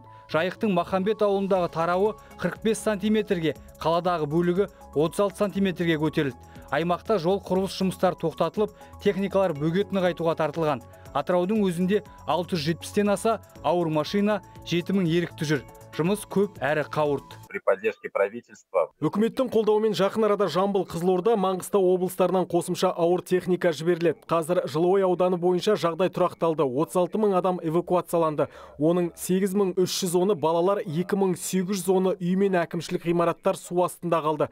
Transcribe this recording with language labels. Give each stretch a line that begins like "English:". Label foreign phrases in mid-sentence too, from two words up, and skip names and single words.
Kazakh: Жайықтың Махамбет ауылындағы тарауы 45 сантиметрге, қаладағы бөлігі 36 сантиметрге көтерілді. Аймақта жол құрылыс жұмыстары тоқтатылып, техникалар бөгет нығайтуға тартылған. Атыраудың өзінде 670-тен аса ауыр машина, 7000 ерікті жүр. Жұмыс көп әрі қауырт.
Russian: При поддержке правительства.
Kazakh: Үкіметтің қолдауымен жақын арада Жамбыл, Қызылорда, Маңғыстау облыстарынан қосымша ауыр техника жіберіледі. Қазір Жылыой ауданы бойынша жағдай тұрақталды. 36 000 адам эвакуацияланды. Оның 8310-ы балалар, 2810-ы үй мен әкімшілік ғимараттар су астында қалды.